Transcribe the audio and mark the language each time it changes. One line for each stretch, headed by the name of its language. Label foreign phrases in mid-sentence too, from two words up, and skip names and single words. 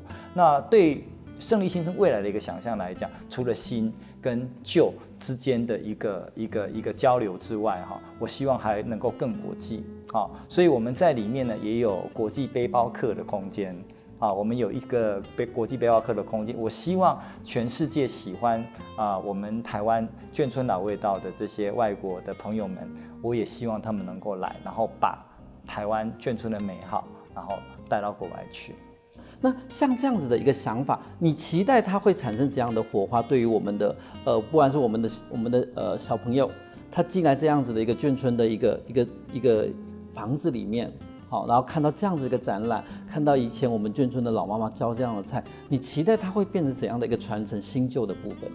Chinese: 那對勝利新村未來的一個想象來講，除了新跟舊之間的一個交流之外，哈，我希望還能夠更國際，啊，所以我們在裡面呢也有國際背包客的空間。啊，我們有一個國際背包客的空間，我希望全世界喜歡我們台灣眷村老味道的這些外國的朋友們，我也希望他們能夠來，然後把台灣眷村的美好，然後帶到國外去。那像这样子的一个想法，你期待它会产生怎样的火花？对于我们的不管是我们的小朋友，他进来这样子的一个眷村的一个房子里面，好，然后看到这样子一个展览，看到以前我们眷村的老妈妈教这样的菜，你期待它会变成怎样的一个传承新旧的部分？